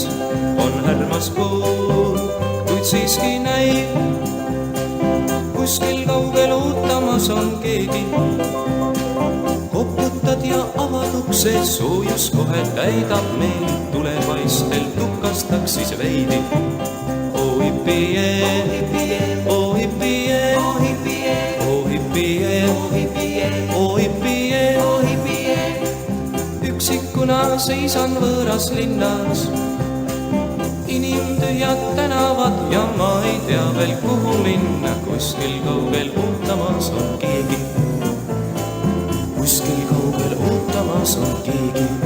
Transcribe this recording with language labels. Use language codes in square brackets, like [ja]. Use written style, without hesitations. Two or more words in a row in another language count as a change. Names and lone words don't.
[et] On härmas puu, kuid siiski näib, kuskil kaugel ootamas on keegi. Koputad ja avad ukse, soojus kohe täidab meid. Tulevaistel tukastaks siis veidi. [en] Oh hippie, oh hippie, oh hippie, oh hippie, oh hippie, oh hippie. [et] Üksikuna seisan võõras linnas, inimtühjad tänavad ja ma ei tea veel kuhu minna. Kuskil kaugel ootamas on keegi, kuskil kaugel ootamas on keegi.